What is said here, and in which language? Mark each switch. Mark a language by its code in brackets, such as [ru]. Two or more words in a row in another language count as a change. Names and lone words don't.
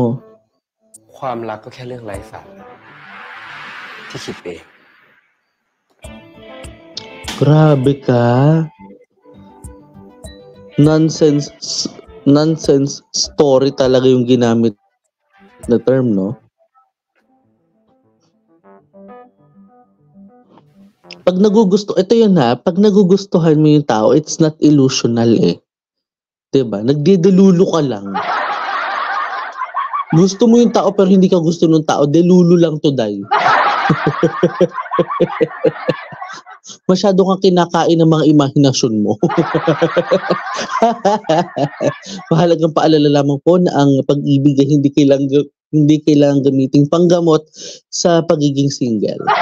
[th] ความรักก็แค่เรื่องไร้สาระที่คิดเอง [tl] Grabe ka. [en] Nonsense story [tl] talaga yung ginamit na term, no? Pag ito yun pag nagugustuhan mo yung tao, [en] it's not illusional Diba? [tl] Nagdedelulo ka lang. Gusto mo yung tao pero hindi ka gusto ng tao, delulo lang [en] to die. [tl] Masyado kang kinakain ng mga imahinasyon mo. Mahalagang paalala lamang po na ang pag-ibig ay hindi kailangang gamiting panggamot sa pagiging single.